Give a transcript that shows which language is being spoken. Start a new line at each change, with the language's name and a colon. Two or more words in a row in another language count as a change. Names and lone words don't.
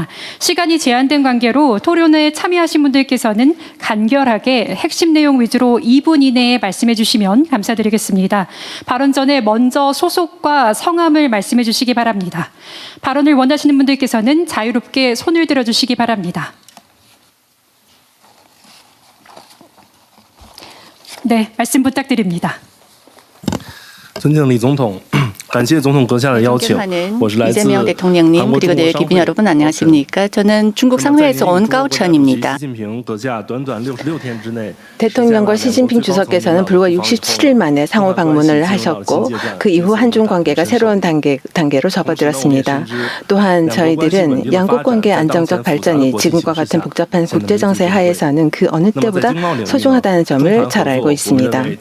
Korean: 시간이 제한된 관계로 토론에 참여하신 분들께서는 간결하게 핵심 내용 위주로 2분 이내에 말씀해 주시면 감사드리겠습니다. 발언 전에 먼저 소속과 성함을 말씀해 주시기 바랍니다. 발언을 원하시는 분들께서는 자유롭게 손을 들어 주시기 바랍니다. 네, 말씀 부탁드립니다.
Chinese: 尊敬的李总统，感谢总统阁下的邀请。我是来自
Korean: 이재명 대통령님
Chinese: 韩国
Korean: 그리고
Chinese: 中国
Korean: 네,
Chinese: 商
Korean: 기빈
Chinese: 会
Korean: 여러분 안녕하십니까? 저는 중국 상회에서 온 까오천입니다. 대통령과 시진핑 주석께서는 불과 67일 만에 상호 방문을 하셨고 그 이후 한중 관계가 새로운 단계로 접어들었습니다. 또한 저희들은 양국 관계의 안정적 발전이 지금과 같은 복잡한 국제 정세 하에서는 그 어느 때보다 소중하다는 점을 잘 알고 있습니다.